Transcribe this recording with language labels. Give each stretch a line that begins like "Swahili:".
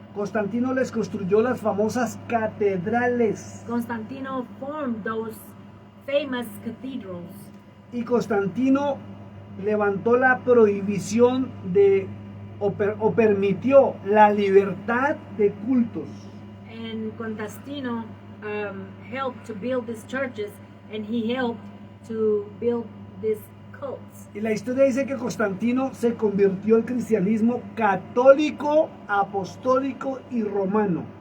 Spanish: Constantino les construyó las famosas catedrales.
English: Constantino formed those famous cathedrals.
Spanish: Y Constantino levantó la prohibición de o permitió la libertad de cultos.
English: And Constantino helped to build these churches, and he helped to build these cults.
Spanish: Y la historia dice que Constantino se convirtió al cristianismo católico, apostólico y romano.